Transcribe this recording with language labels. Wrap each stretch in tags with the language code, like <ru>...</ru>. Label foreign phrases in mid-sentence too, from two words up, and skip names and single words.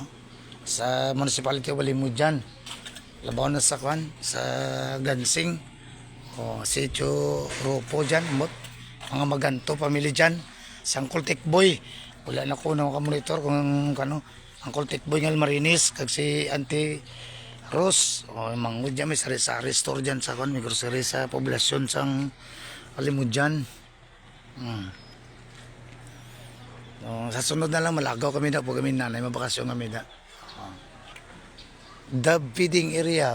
<hil>Sa Municipality Balimod dyan. Labaw na sa sa Gansing. Sitio Ropo dyan. Mga Maganto family dyan. Si Uncle Tikboy. Wala na ko na monitor kung Uncle Tikboy ng Almarinis. Kag si Auntie Rose. Mangod dyan. May sari-sari store dyan sa may grocery sa poblasyon sang Alimod dyan. Sa sunod na lang malagaw kami na po kami nanay. Mabakasyon kami na.</hil> <en>The feeding area.</en>